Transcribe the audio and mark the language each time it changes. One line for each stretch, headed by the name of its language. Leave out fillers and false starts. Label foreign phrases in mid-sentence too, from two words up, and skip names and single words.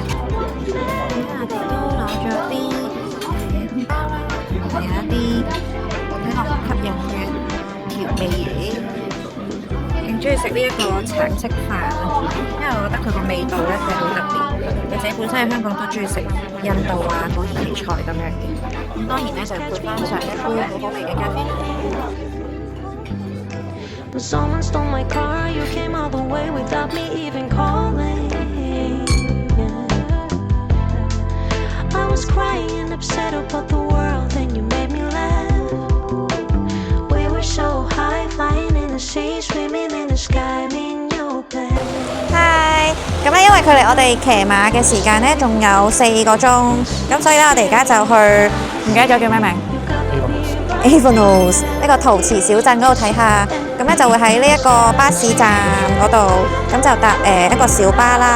Cantonese: 咁我哋都攞咗啲麵包啦，同埋有一啲我睇落好吸引嘅調味嘢。勁中意食呢一個橙色飯啊，因為我覺得佢個味道咧係好特別。或者本身喺香港都中意食印度啊、土耳其菜咁樣嘅，咁當然咧就配翻上一杯好好味嘅咖啡。
English: But someone stole my car. You came all the way without me even calling. I was crying and upset about the world, and you made me laugh. We were so high, flying in the sea, swimming in the sky, me and you, babe.
Cantonese: 嗨，咁咧因為距離我哋騎馬嘅時間咧仲有4個鐘，咁所以咧我哋而家就去唔記得咗叫咩名 Avanos 呢個陶瓷小鎮嗰度睇下，咁咧就會喺呢一個巴士站嗰度，咁就搭一個小巴啦。